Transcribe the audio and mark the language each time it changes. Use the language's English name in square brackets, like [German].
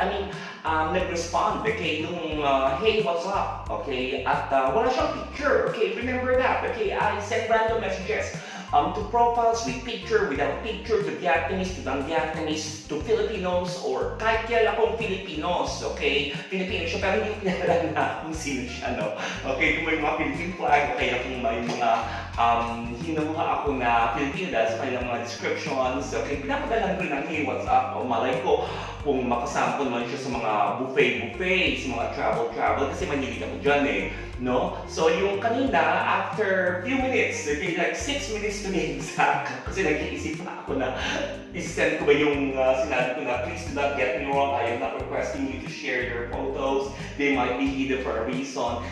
[English] I mean, nag-respond, okay, yung, hey, what's up, okay? [Filipino] At wala siyang picture, [English] okay? Remember that, okay? I send random messages. To profiles with picture, without picture, to Vietnamese, to non-Vietnamese, to Filipinos, or [Filipino] kahit kaya akong Filipinos, [English] okay? [Filipino] Filipino siya, pero hindi ko kilala na kung sino siya, no? Okay, kung may mga Philippine flag, o kaya kung may mga hinuha ako na Filipino dahil sa kanilang mga descriptions, okay? Pinapadalan ko ng, [English] hey, what's up? [Filipino] O malay ko, kung makasample man siya sa mga buffet, sa mga travel, kasi mahilig ako dyan eh, no? So yung kanina, [English] after few minutes, okay, like 6 minutes to be exact, [Filipino] kasi nag-iisip na ako na isend ko ba yung sinabi ko na, [English] please do not get me wrong, I am not requesting you to share your photos, they might be hidden for a reason.